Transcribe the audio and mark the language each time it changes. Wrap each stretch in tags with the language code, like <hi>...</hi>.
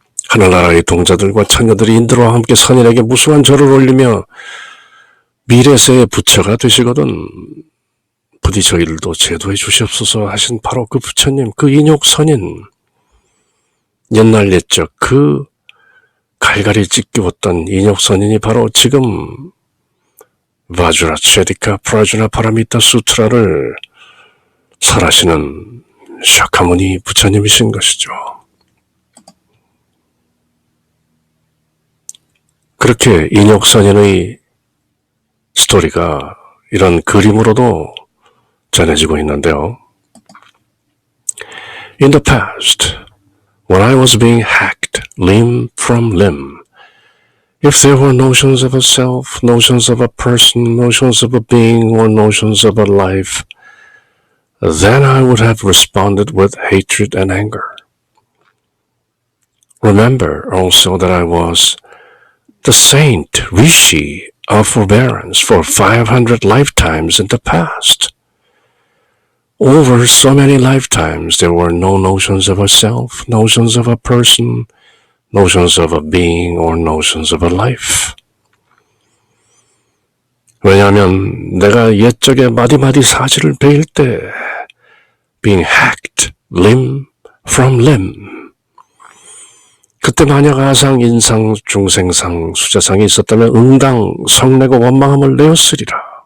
<ko>하늘나라의 동자들과 천녀들이 인드라와 함께 선인에게 무수한 절을 올리며 미래세의 부처가 되시거든 부디 저희들도 제도해 주시옵소서 하신 바로 그 부처님, 그 인욕선인, 옛날 옛적 그 갈갈이 찢겨왔던 인욕선인이 바로 지금 바주라체디카 프라주나 파라미타 수트라를 설하시는 샤카무니 부처님이신 것이죠. 그렇게 인욕선인의 스토리가 이런 그림으로도 전해지고 있는데요.</ko> <en>In the past, when I was being hacked limb from limb, if there were notions of a self, notions of a person, notions of a being, or notions of a life, then I would have responded with hatred and anger. Remember also that I was the saint Rishi of forbearance for 500 lifetimes in the past. Over so many lifetimes, there were no notions of a self, notions of a person, notions of a being, or notions of a life.</en> <ko>왜냐하면 내가 옛적에 마디마디 사지를 베일 때</ko> <en>being hacked limb from limb</en> <ko>그때 만약 아상, 인상, 중생상, 수자상이 있었다면 응당, 성내고 원망함을 내었으리라.</ko>